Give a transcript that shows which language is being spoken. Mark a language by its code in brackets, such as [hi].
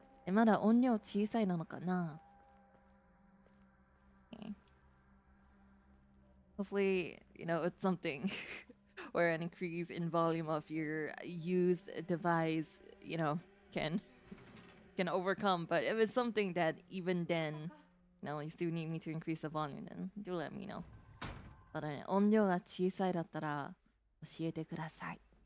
[ja] まだ音量小さいなのかな? [en] Okay. Hopefully, it's something or an increase in volume of your used device, can overcome. But if it's something that even then, you still need me to increase the volume, then do let me know. [ja] ただね、音量が小さいだったら教えてください。